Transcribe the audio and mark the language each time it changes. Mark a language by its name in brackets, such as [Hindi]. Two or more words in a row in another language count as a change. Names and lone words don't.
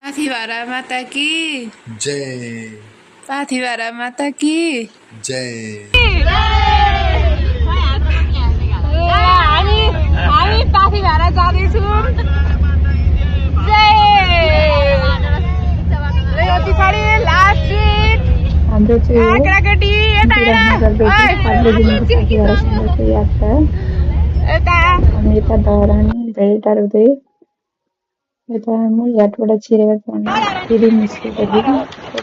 [Hindi] पाथिभरा माता की जय पाथिभरा माता की जय [Nepali] हामी पाथिभरा जाँदैछौँ जय पछाडि [English] last seat [Nepali] हाम्रो चाहिँ यात्रा हामी यता धरानी धेरै टाढो हुँदै यता मूलघाटबाट छिरेर फेरि निस्केको थियौँ।